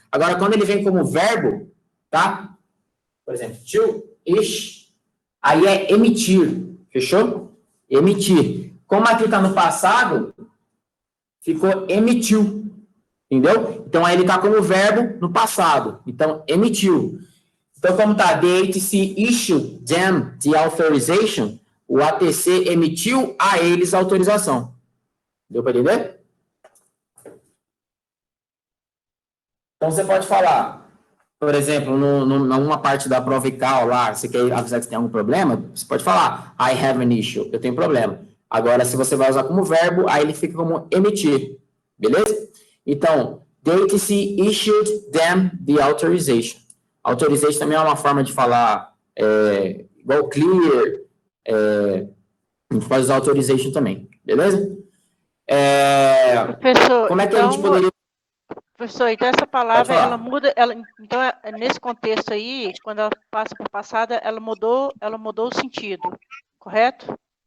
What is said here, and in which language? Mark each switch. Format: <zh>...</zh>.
<pt>Agora, quando ele vem como verbo, tá? Por exemplo, to ish, aí é emitir, fechou? Emitir. Como aqui está no passado, ficou emitiu, entendeu? Então, aí ele está como verbo no passado. Então, emitiu. Então, como está?</pt> <en>The ATC issued them the authorization.</en> <pt>O ATC emitiu a eles a autorização. Deu para entender? Então, você pode falar, por exemplo, numa parte da prova ICAO lá, você quer avisar que você tem algum problema, você pode falar,</pt> <en>I have an issue,</en> <pt>eu tenho problema. Agora, se você vai usar como verbo, aí ele fica como emitir. Beleza?</pt> <en>Então, the ATC issued them the authorization.</en> <pt>Authorization também é uma forma de falar igual clear, a gente pode usar authorization também, beleza? Professor, Como é que então, a gente poderia... Professor, então essa palavra, ela muda, então, nesse contexto aí, quando ela passa por passada, ela mudou o sentido, correto?</pt>